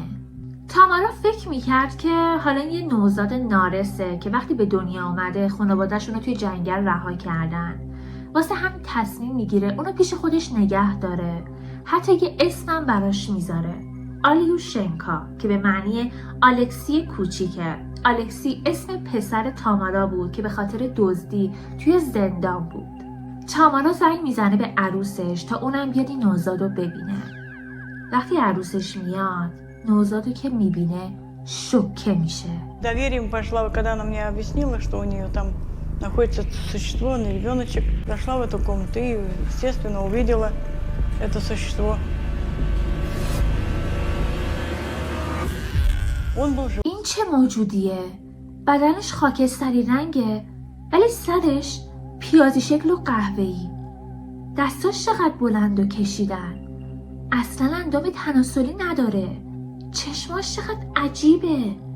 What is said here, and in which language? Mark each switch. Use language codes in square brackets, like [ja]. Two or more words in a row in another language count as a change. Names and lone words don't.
[fa] تامارا فکر میکرد که حالا یه نوزاد نارسه که وقتی به دنیا اومده خانواده‌شون رو توی جنگل رها کردن، واسه همین تصمیم میگیره اونو پیش خودش نگه داره، حتی یه اسمم براش میذاره، آلیوشنکا، که به معنی الکسی کوچیکه. الکسی اسم پسر تامارا بود که به خاطر دزدی توی زندان بود. تامارا زنگ میزنه به عروسش تا اونم بیاد این نوزادو ببینه. وقتی عروسش میاد، نوزادو که میبینه شوکه میشه. [ru] Доверием пошла, когда она мне объяснила, что у нее там находится существо, ребеночек. Зашла в эту комнату и, естественно, увидела это существо. Он был жив. [fa] این چه موجودیه؟ بدنش خاکستری رنگه ولی سرش پیازی شکل و قهوه‌ای. دستاش چقدر بلند و کشیدن. اصلا اندام تناسلی نداره. چشماش چقدر عجیبه.